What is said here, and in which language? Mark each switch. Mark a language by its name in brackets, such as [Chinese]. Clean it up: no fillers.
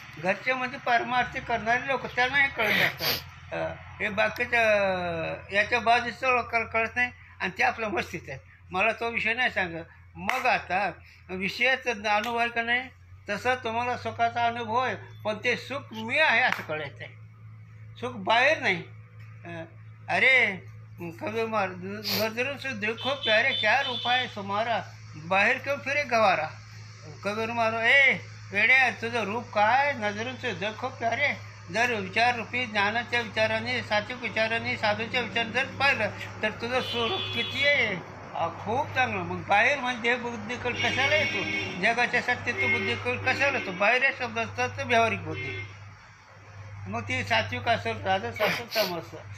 [Marathi] घरचे म्हणजे परमार्थी करणारे लोक, त्यांना हे कळत असतात. हे बाकीच्या याच्या बाजूचं लोकांना कळत नाही, आणि ते आपल्या मस्तीत आहे. मला तो विषय नाही सांगत. मग आता विषयाचा अनुभव आहे का नाही, तसं तुम्हाला सुखाचा अनुभव आहे, पण ते सुख मी आहे असं कळायचं आहे. सुख बाहेर नाही. [Hindi] अरे कभी नजरों से देखो प्यारे क्या रूपा है तुम्हारा, बाहेर क्यों फिरे गवारा. [Marathi] कबीर मारो वेड्या, तुझं रूप काय, [Hindi] नजरों से देखो प्यारे. [Marathi] जर विचार रूपी ज्ञानाच्या विचाराने, सात्विक विचाराने, साधूच्या विचाराने जर पाहिलं तर तुझं स्वरूप किती आहे, खूप चांगलं. मग बाहेर म्हणजे बुद्धीकड कशाला येतो, जगाच्या सत्तेत बुद्धीकड कशाला येतो? बाहेर या शब्द असतात तर व्यावहारिक बुद्धी, मग ती सात्विक असेल, राजस असेल, तमस.